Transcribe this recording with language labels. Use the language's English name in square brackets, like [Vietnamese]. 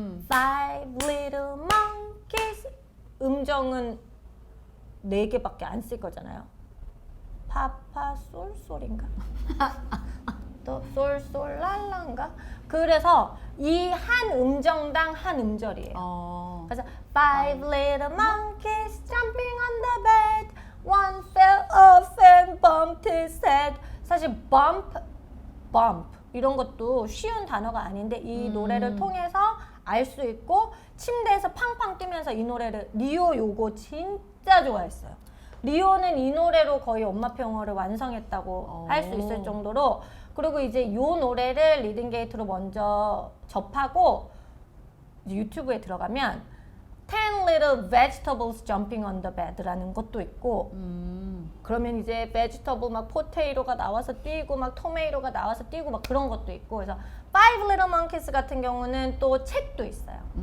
[Korean] Five little monkeys 음정은 4개밖에 안 쓸 거잖아요. 파파 솔솔인가? 또 솔솔랄라인가? 그래서 이 한 음정당 한 음절이에요. [English] 그래서 Five little monkeys jumping on the bed. One fell off and bumped his head. [Korean] 사실 bump 이런 것도 쉬운 단어가 아닌데 이 노래를 통해서 알 수 있고 침대에서 팡팡 뛰면서 이 노래를 리오 요거 진짜 좋아했어요. 리오는 이 노래로 거의 엄마표 영어를 완성했다고 할 수 있을 정도로 그리고 이제 이 노래를 리딩게이트로 먼저 접하고 이제 유튜브에 들어가면 10 little vegetables jumping on the bed라는 것도 있고 그러면 이제 vegetable 막 포테이로가 나와서 뛰고 막 토메이로가 나와서 뛰고 막 그런 것도 있고 그래서 Five Little Monkeys 같은 경우는 또 책도 있어요.